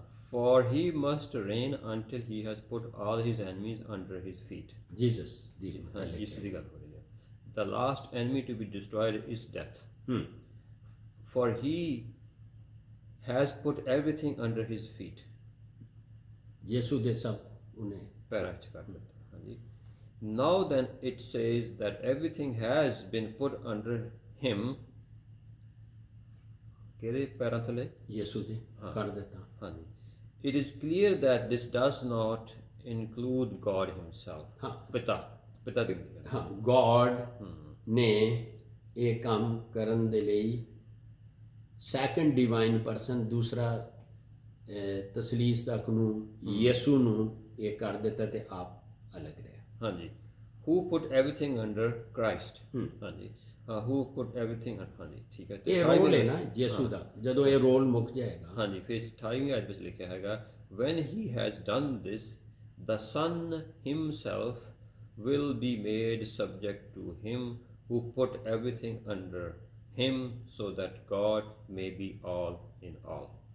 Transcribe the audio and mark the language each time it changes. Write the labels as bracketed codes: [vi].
[en] For he must reign until he has put all his enemies under his feet. [pa] Jesus ਦੀ ਗੱਲ ਹੋ ਰਹੀ ਹੈ। [en] The last enemy to be destroyed is death. For he has put everything under his feet. [pa] ਯਿਸੂ ਦੇ ਸਭ ਉਹਨੇ ਪੈਰਾਂ 'ਚ ਕਰ ਦਿੱਤਾ। ਹਾਂਜੀ। [en] Now then it says that everything has been put under him. [pa] ਕਿਹਦੇ ਪੈਰਾਂ ਥੱਲੇ? ਯਿਸੂ ਦੇ ਕਰ ਦਿੱਤਾ। ਹਾਂਜੀ। [en] It is clear that this does not include God himself. [pa] ਪਿਤਾ ਦੀ God ਨੇ ਇਹ ਕੰਮ ਕਰਨ ਦੇ ਲਈ ਸੈਕੰਡ ਡਿਵਾਈਨ ਪਰਸਨ, ਦੂਸਰਾ ਤਸਲੀਸ ਦਾ ਕਾਨੂੰਨ, ਯਿਸੂ ਨੂੰ ਇਹ ਕਰ ਦਿੱਤਾ ਤੇ ਆਪ ਅਲੱਗ ਰਿਹਾ। ਹਾਂਜੀ। [en] Who put everything under Christ. [pa] ਹਾਂਜੀ। [en] Who put everything, [pa] ਹਾਂਜੀ, ਠੀਕ ਹੈ। ਇਹ ਰੋਲ ਹੈ ਨਾ ਯਿਸੂ ਦਾ, ਜਦੋਂ ਇਹ ਰੋਲ ਮੁੱਕ ਜਾਏਗਾ। ਹਾਂਜੀ, ਫਿਰ 28ਵੀਂ ਆਇਤ ਵਿੱਚ ਲਿਖਿਆ ਹੈਗਾ, [en] when he has done this, the Son himself will be made subject to him who put everything under him, so that God may be all in all.